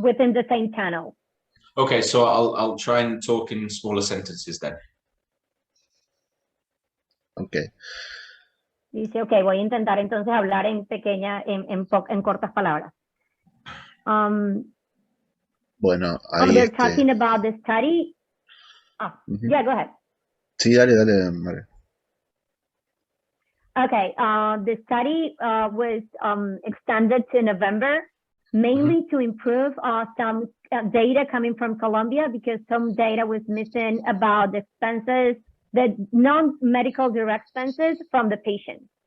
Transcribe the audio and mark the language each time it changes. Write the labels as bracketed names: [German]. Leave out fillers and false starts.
[English] within the same channel. Okay, so I'll try and talk in smaller sentences then. Okay. [Spanish] Dice, ok, voy a intentar entonces hablar en cortas palabras. Bueno, ahí [English] They're talking about the study. Yeah, go ahead. [Spanish] Sí, dale, Margaret. [English] Okay, the study was extended to November, mainly to improve some data coming from Colombia, because some data was missing about the expenses, the non-medical direct expenses from the patient.